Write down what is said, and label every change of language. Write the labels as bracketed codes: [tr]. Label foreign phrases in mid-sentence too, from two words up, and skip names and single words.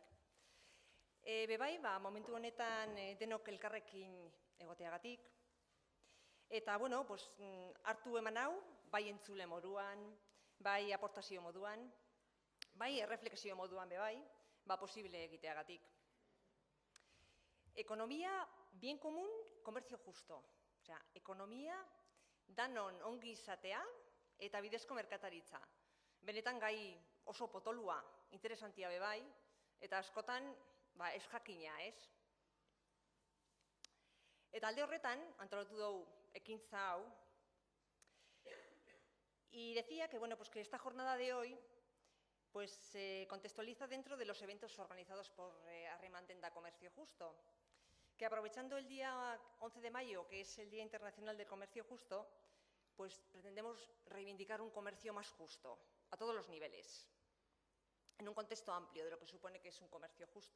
[eu] Bebai, momentu honetan denok elkarrekin egoteagatik. Eta, bueno, hartu eman hau, bai entzule moduan, bai aportazio moduan, bai erreflexio moduan bebai, posible egiteagatik. Ekonomia, [es] bien común, comercio justo. [eu] Osea, ekonomia, danon ongi izatea eta bidezko merkataritza. Benetan gai oso potolua, interesantia bebai, eta askotan ez jakina, ez? Eta alde horretan, antolatu dugu ekintza hau, [es] y decía que, que esta jornada de hoy se contextualiza dentro de los eventos organizados por Harremantenda Comercio Justo, que aprovechando el día 11 de mayo, que es el Día Internacional del Comercio Justo, pretendemos reivindicar un comercio más justo, a todos los niveles, en un contexto amplio de lo que supone que es un comercio justo.